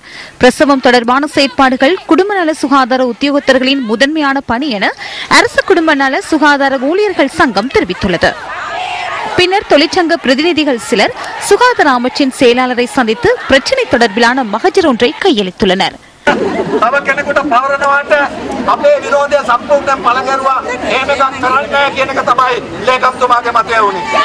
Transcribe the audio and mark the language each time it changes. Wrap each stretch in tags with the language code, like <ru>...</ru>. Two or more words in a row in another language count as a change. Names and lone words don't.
<ta>பிரசவம் தொடர்பான செயற்பாடுகள் குடும்பநல சுகாதார உத்தியோகத்தர்களின் முதன்மையான பணி என அரசு குடும்பநல சுகாதார ஊழியர்கள் சங்கம் தெரிவித்துள்ளது. பின்னர் தொழிற்சங்க பிரதிநிதிகள் சிலர் சுகாதார அமைச்சின் செயலாளரை சந்தித்து பிரச்சினை தொடர்பிலான மகஜர் ஒன்றை கையளித்துள்ளனர்.</ta> <si>තව කෙනෙකුට පවරනවාට අපේ විරෝධය සම්පූර්ණයෙන් පළගැරුවා. එහෙම එකක් කරන්නේ නැහැ කියන එක තමයි ලේකම්තුමාගේ මතය වුණේ.</si>